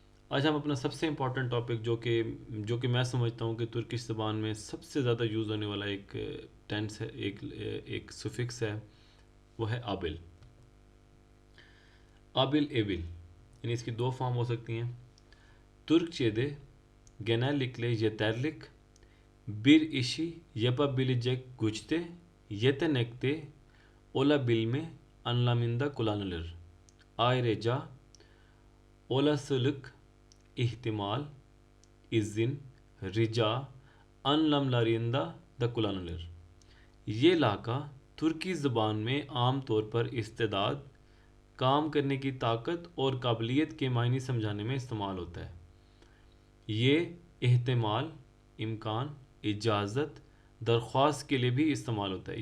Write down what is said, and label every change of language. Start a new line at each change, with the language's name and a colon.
Hindi: आज हम अपना सबसे इम्पॉर्टेंट टॉपिक, जो कि मैं समझता हूँ कि तुर्किश ज़बान में सबसे ज़्यादा यूज़ होने वाला एक टेंस है, एक सुफिक्स है, वो है आबिल। आबिल एबिल, यानी इसकी 2 फॉर्म हो सकती हैं।
Turkish: Türkçe'de genellikle yeterlik bir işi yapabilecek güçte, yetenekte olabilme anlamında kullanılır. Ayrıca olasılık, ihtimal, izin, rica anlamlarında da kullanılır.
Hindi: ये लाका तुर्की ज़बान में आम तौर पर इस्तेदाद, काम करने की ताकत और काबिलियत के मायने समझाने में इस्तेमाल होता है। ये एहतमाल, इम्कान, इजाज़त, दरख्वास्त के लिए भी इस्तेमाल होता है।